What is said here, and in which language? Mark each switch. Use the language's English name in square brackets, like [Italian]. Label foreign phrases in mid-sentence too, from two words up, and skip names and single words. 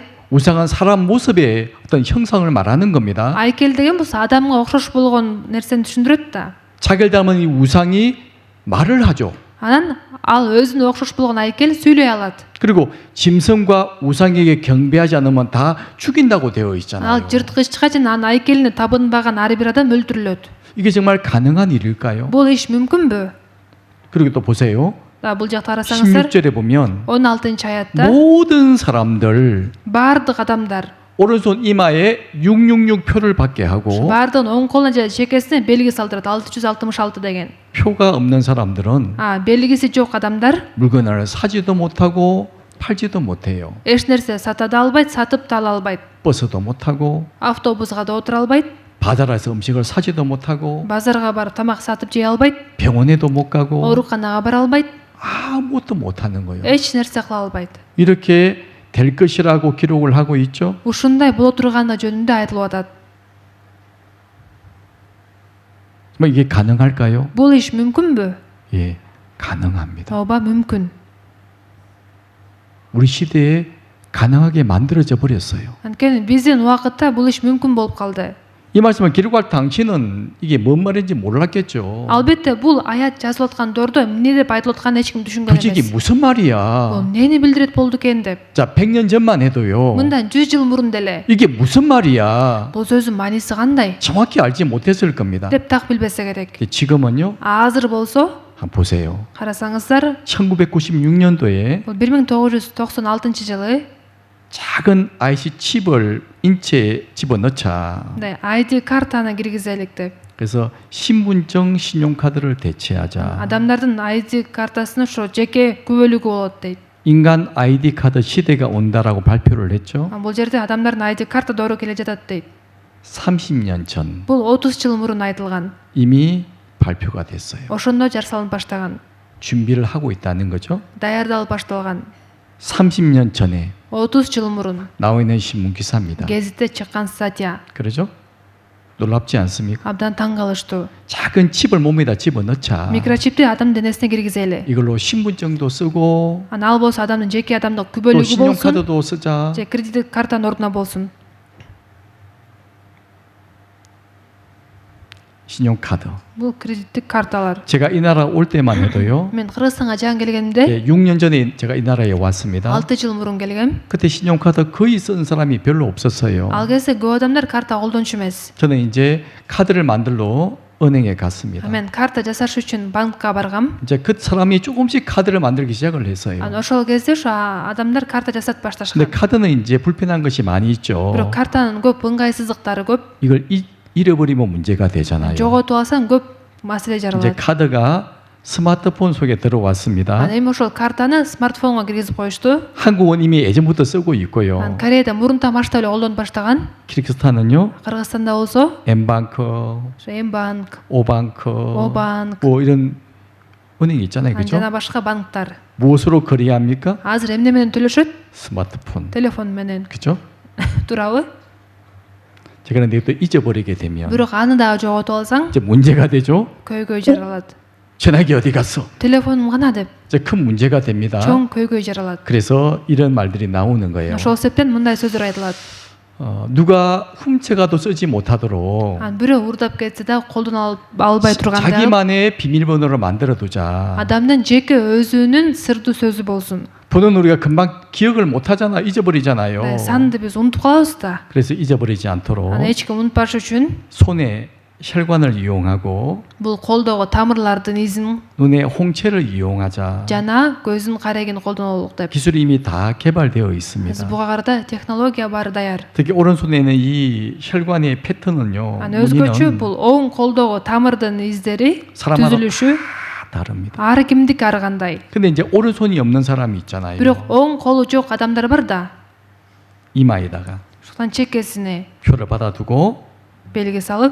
[Korean] 우상은 사람 모습의 어떤 형상을 말하는 겁니다. [Kyrgyz] Айкел деген бул адамга окшош болгон нерсени түшүндүрөт да. [Korean] 자기를 닮은 이 우상이 말을 하죠. [Kyrgyz] Анан ал өзүнө окшош болгон айкел сүйлөй алат. [Korean] 그리고 짐승과 우상에게 경배하지 않으면 다 죽인다고 되어 있잖아요. [Kyrgyz] Ал жырткычка жана анын айкелине табынбаган ар бир адам өлтүрүлөт. [Korean] 이게 정말 가능한 일일까요? [Kyrgyz] Бул иш мүмкүнбү? [Korean] 그리고 또 보세요. [Kyrgyz] Бул жакта карасаңыздар [Korean] 16절에 보면 [Kyrgyz] 16-аятта [Korean] 모든 사람들 [Kyrgyz] баардык адамдар [Korean] 오른손 이마에 666 표를 받게 하고 [Kyrgyz] баардыгын оң колуна же чекесине белги салдырат 666 деген. [Korean] 표가 없는 사람들은 [Kyrgyz] Белгиси жок адамдар [Korean] 물건을 사지도 못하고 팔지도 못해요. [Kyrgyz] эч нерсе сата да албайт, сатып да ала албайт. [Korean] 버스도 못하고 [Kyrgyz] Автобуска да отура албайт, [Korean] 바자라에서 음식을 사지도 못하고 [Kyrgyz] базарга барып тамак сатып жей албайт, [Korean] 병원에도 못 가고 [Kyrgyz] ооруканага бара албайт, [Korean] 아무것도 못하는 거예요. [Kyrgyz] эч нерсе кыла албайт. [Korean] 이렇게 될 것이라고 기록을 하고 있죠. [Kyrgyz] Ушундай боло турганы жөнүндө айтылып атат. [Korean] 이게 가능할까요? [Kyrgyz] Бул иш мүмкүнбү? [Korean] 예, 가능합니다. [Kyrgyz] Ооба, мүмкүн. [Korean] 우리 시대에 가능하게 만들어져 버렸어요. [Kyrgyz] Анткени биздин убакытта бул иш мүмкүн болуп калды. [Korean] 이 말씀을 기록할 당시는 이게 뭔 말인지 몰랐겠죠. [Kyrgyz] Албетте бул аят жазылып аткан доордо эмне деп айтылып атканын эч ким түшүнгөн [Korean] 도대체 이게 [Kyrgyz] эмес. [Korean] 무슨 [Kyrgyz] Бул [Korean] 말이야? [Kyrgyz] эмнени билдирет болду экен деп. [Korean] 자, 100년 전만 해도요. [Kyrgyz] Мындан 100 жыл мурун деле [Korean] 이게 무슨 말이야? [Kyrgyz] бул сөздүн мааниси кандай [Korean] 정확히 알지 못했을 겁니다. [Kyrgyz] деп так билбесе керек. [Korean] 지금은요. [Kyrgyz] Азыр болсо [Korean] 한번 보세요. [Kyrgyz] карасаңыздар [Korean] 1996년도에 [Kyrgyz] бул 1996-жылы [Korean] 작은 IC 칩을 인체에 집어넣자. [Kyrgyz] ID картаны киргизелик деп. [Korean] 그래서 신분증, 신용카드를 대체하자. [Kyrgyz] Адамдардын ID картасына ошо жеке күбөлүгү болот дейт. [Korean] 인간 ID 카드 시대가 온다라고 발표를 했죠. [Kyrgyz] Бул жерде адамдардын ID карта доору келе жатат дейт. [Korean] 30년 전 [Kyrgyz] Бул 30 жыл мурун айтылган. [Korean] 이미 발표가 됐어요. [Kyrgyz] Ошондо жарсалынып баштаган. [Korean] 준비를 하고 있다는 거죠. [Kyrgyz] Даярдалып башталган. [Korean] 30년 전에 [Kyrgyz] 30 жыл мурун [Korean] 나와 있는 신문 기사입니다. [Kyrgyz] гезитте чыккан статья. [Korean] 그러죠? 놀랍지 않습니까? [Kyrgyz] Абдан таң калыштуу. [Korean] 작은 칩을 몸에다 집어넣자. [Kyrgyz] Микрочипти адам денесине киргизели. [Korean] 이걸로 신분증도 쓰고 [Kyrgyz] Ана ал болсо адамдын жеке адамдык [Korean] 또 [Kyrgyz] күбөлүгү болсун. [Korean] 신용카드도 쓰자. [Kyrgyz] же кредиттик картанын ордуна болсун. [Korean] 신용카드. [Kyrgyz] Бул кредиттик карталар. [Korean] 제가 이 나라 올 때만 해도요. [Kyrgyz] Мен Кыргызстанга жаңы келгенде [Korean] 6년 전에 제가 이 나라에 왔습니다. [Kyrgyz] 6 жыл мурун келгем. [Korean] 그때 신용카드 거의 쓴 사람이 별로 없었어요. [Kyrgyz] Ал кезде көп адамдар карта колдончу эмес. [Korean] 저는 이제 카드를 만들러 은행에 갔습니다. [Kyrgyz] Мен карта жасаш үчүн банкка баргам. [Korean] 이제 그 사람이 조금씩 카드를 만들기 시작을 했어요. [Kyrgyz] Ошол кезде ошо адамдар карта жасап [Korean] 근데 [Kyrgyz] башташкан. [Korean] 카드는 이제 불편한 것이 많이 있죠. [Kyrgyz] Бирок картанын көп ыңгайсыздыктары көп. [Korean] 이걸 잃어버리면 문제가 되잖아요. [Kyrgyz] Жоготуп алсаң көп маселе [Korean] 이제 [Kyrgyz] жаралат. [Korean] 카드가 스마트폰 속에 들어왔습니다. [Kyrgyz] Эми ошол картаны смартфонго киргизип коюшту. [Korean] 한국은 이미 예전부터 쓰고 있고요. [Kyrgyz] Кореяда мурунтан баштап эле колдонуп баштаган. [Korean] 키르기스탄은요. [Kyrgyz] Кыргызстанда болсо [Korean] Mbank, [Kyrgyz] Мбанк, [Korean] Obank, [Kyrgyz] Obank, [Korean] 뭐 이런 은행이 있잖아요, 그렇죠? [Kyrgyz] жана башка банктар. [Korean] 무엇으로 거래합니까? [Kyrgyz] Азыр эмне менен төлөшөт? [Korean] 스마트폰, [Kyrgyz] Телефон менен. [Korean] 그렇죠? [Kyrgyz] Туурабы? [Korean] 제가 근데 또 잊어버리게 되면 [Kyrgyz] Бирок аны дагы жоготуп алсаң, [Korean] 이제 문제가 되죠. [Kyrgyz] көйгөй жаралат. [Korean] 전화기 어디 갔어? [Kyrgyz] Телефонум кана деп [Korean] 이제 큰 문제가 됩니다. [Kyrgyz] чоң көйгөй жаралат. [Korean] 그래서 이런 말들이 나오는 거예요. [Kyrgyz] Ошол себептен мындай сөздөр айтылат. [Korean] 누가 훔쳐가도 쓰지 못하도록 [Kyrgyz] Бирөө урдап кетсе да колдон албай тургандай [Korean] 자기만의 비밀번호를 만들어 두자. [Kyrgyz] адамдын жеке өзүнүн сырдуу сөзү болсун. [Korean] 번호는 우리가 금방 기억을 못 하잖아. 잊어버리잖아요. [Kyrgyz] Санды биз унутуп калабыз да. [Korean] 그래서 잊어버리지 않도록 [Kyrgyz] Аны эч ким унутпаш үчүн [Korean] 손에 혈관을 이용하고 [Kyrgyz] бул колдогу тамырлардын изин [Korean] 눈에 홍채를 이용하자. [Kyrgyz] жана көздүн карегин колдонолук деп. [Korean] 기술이 이미 다 개발되어 [Kyrgyz] Биз [Korean] 있습니다. [Kyrgyz] буга карата технология баары даяр. [Korean] 특히 오른손에는 이 혈관의 패턴은요. [Kyrgyz] Аны өзгөчө [Korean] 무늬는 [Kyrgyz] бул оң колдогу тамырдын издери [Korean] 사람마다 [Kyrgyz] түзүлүшү [Korean] 다릅니다. [Kyrgyz] ар кимдики ар кандай. [Korean] 근데 이제 오른손이 없는 사람이 있잖아요. [Kyrgyz] Бирок оң колу жок адамдар бар да. [Korean] 이마에다가 [Kyrgyz] Ошондон чекесине [Korean] 표를 받아두고 [Kyrgyz] белги салып,